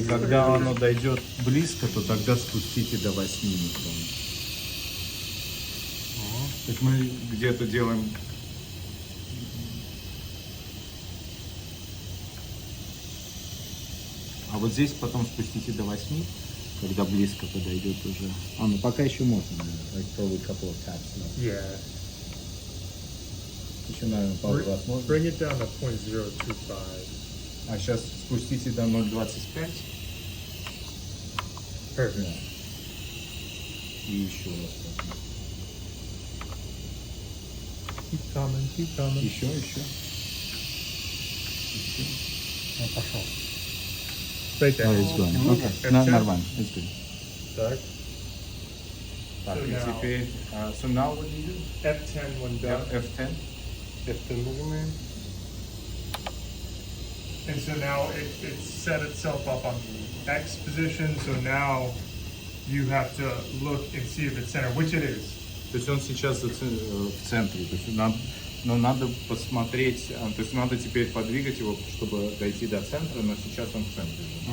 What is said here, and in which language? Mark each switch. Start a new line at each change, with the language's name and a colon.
Russian: И когда оно дойдет близко, то тогда спустите до 8 микрон. То есть мы где-то делаем. А вот здесь потом спустите до 8, когда близко подойдет уже. Ну пока еще можно,
English: like probably couple of taps. Yeah.
Russian: Еще, наверное, пару раз можно.
English: Bring it down to 0.025.
Russian: А сейчас спустите до 0,25.
English: Perfect.
Russian: Да. И еще раз.
English: Keep coming.
Russian: Еще. Пошел.
English: Right there. It's going. Okay. F10?
Russian: Нормально.
English: It's good.
Russian: Так. Так,
English: So
Russian: и
English: now-
Russian: теперь,
English: so now what do you do? F10 when done. F10.
Russian: F10 нажимаем.
English: And so now it set itself up on the X position, so now you have to look and see if it's center, which it is.
Russian: То есть он сейчас в центре. То есть надо посмотреть, то есть надо теперь подвигать его, чтобы дойти до центра, но сейчас он в центре.